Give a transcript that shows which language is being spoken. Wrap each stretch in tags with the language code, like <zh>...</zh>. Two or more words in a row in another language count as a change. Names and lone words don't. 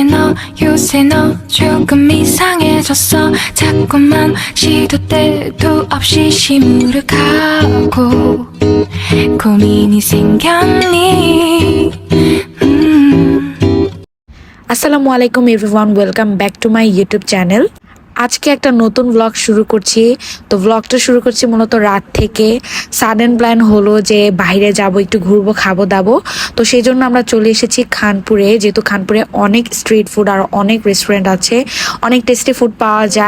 <ko>요새 너 조금 이상해졌어 자꾸만 시도 때도 없이 시무룩하고 고민이 생겼니</ko> <ar>السلام عليكم</ar> <en>everyone, welcome back to my YouTube channel.</en> <bn>আজকে একটা নতুন ব্লগ শুরু করছি। তো ব্লগটা শুরু করছি মূলত রাত থেকে।</bn> <en>sudden plan</en> <bn>হলো যে বাইরে যাব, একটু ঘুরবো, খাবো দাবো। তো সেই জন্য আমরা চলে এসেছি খানপুরে, যেহেতু খানপুরে অনেক</bn> <en>street food</en> <bn>আর অনেক রেস্টুরেন্ট আছে, অনেক</bn> <en>tasty food</en> <bn>পাওয়া যায়।</bn>